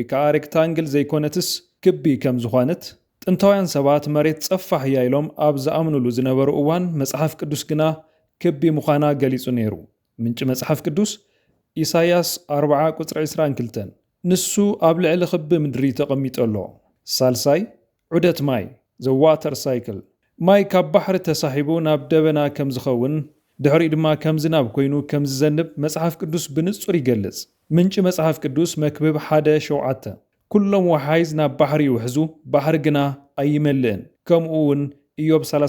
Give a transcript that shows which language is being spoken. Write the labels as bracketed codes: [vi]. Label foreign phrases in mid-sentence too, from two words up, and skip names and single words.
[ti] ከዓ ሬክታንግል ዘይኮነትስ ክቢ ከም ዝኾነት ጥንታውያን ሰባት መሬት ጸፋሕ እያ ኢሎም ኣብ ዝኣምንሉ ዝነበሩ እዋን መጽሓፍ ቅዱስ ግና ክቢ ምዃና ገሊጹ ነይሩ። ምንጪ መጽሓፍ ቅዱስ ኢሳይያስ 40:22 ንሱ ኣብ ልዕሊ ክቢ ምድሪ ተቐሚጡ ኣሎ። ሳልሳይ ዑደት ማይ [en] the water cycle [ti] ማይ ካብ ባሕሪ ተሳሒቡ ናብ ደበና ከም ዝኸውን ድሕሪ ድማ ከም ዝናብ ኮይኑ ከም ዝዘንብ መጽሓፍ ቅዱስ ብንጹር ይገልጽ። ምንጪ መጽሓፍ ቅዱስ መክብብ 1:7 ኩሎም ወሓይዝ ናብ ባሕሪ ይውሕዙ ባሕሪ ግና ኣይመልእን። ከምኡ እውን ኢዮብ